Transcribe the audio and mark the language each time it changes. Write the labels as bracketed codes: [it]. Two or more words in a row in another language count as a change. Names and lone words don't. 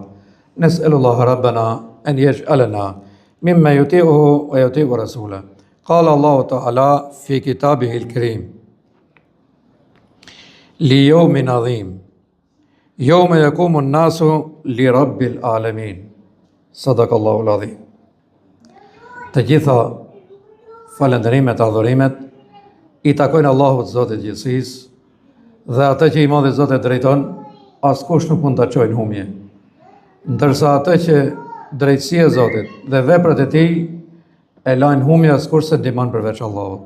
[ar] نسأل الله ربنا أن يجعلنا مما يطيعه ويطيع رسوله. قال الله تعالى في كتابه الكريم: ليوم عظيم يوم يقوم الناس لرب العالمين. صدق الله العظيم. [sq] Të gjitha falënderimet, adhurimet i takojnë Allahut Zotit gjithësisë, dhe atë që i madhi Zotit drejton, askush nuk mund ta çojë në humje. Ndërsa atë që drejtësia e Zotit dhe veprat e Tij e lajnë humje, askush se ndihmon përveç Allahut.